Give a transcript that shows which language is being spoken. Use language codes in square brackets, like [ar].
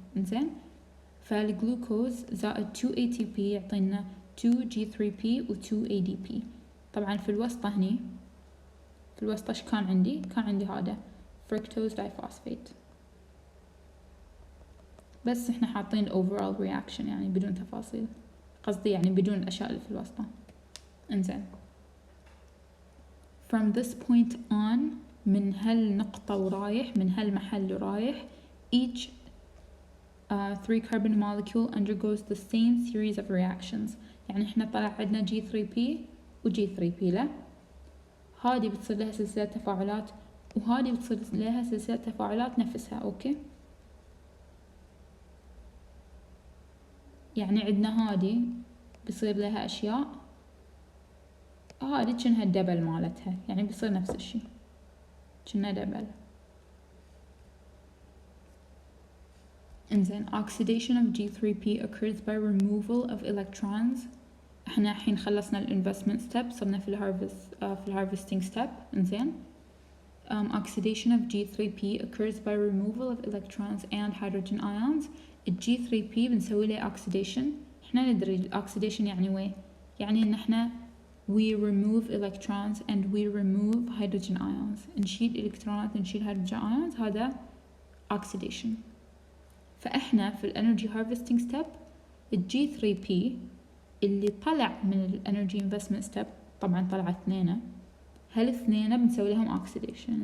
[ar] إنزين فالجلوكوز زائد 2 ATP يعطينا 2 G3P و 2 ADP. طبعا في الوسطى هني في الوسطى ايش كان عندي؟ كان عندي هذا فركتوز دايفوسفيت، بس احنا حاطين overall reaction يعني بدون تفاصيل، قصدي يعني بدون الأشياء اللي في الوسطى. [en] إنزين from this point on [ar] من هالنقطة ورايح، من هالمحل ورايح [en] each 3 carbon molecule undergoes the same series of reactions. [ar] يعني احنا طلع عندنا G3P و G3P لا، هذه بتصير لها سلسلة تفاعلات وهذه بتصير لها سلسلة تفاعلات نفسها. اوكي يعني عندنا هذه بيصير لها أشياء، هذه كأنها الدبل مالتها، يعني بيصير نفس الشي كأنها دبل. [en] إنزين oxidation of G3P occurs by removal of electrons. [ar] احنا الحين خلصنا الانفستمنت ستيب، صرنا في الهارفستنج ستيب. [en] إنزين oxidation of G3P occurs by removal of electrons and hydrogen ions. [ar] ال G3P بنسوي له oxidation. احنا ندري oxidation يعني وين، يعني ان احنا [en] we remove electrons and we remove hydrogen ions، [ar] نشيل الكترونات نشيل hydrogen ions، هذا oxidation. فاحنا في الانرجي هارفستنج ستيب ال G3P اللي طلع من الانرجي انفستمنت ستيب، طبعا طلع اثنين، هالاثنين بنسوي لهم oxidation.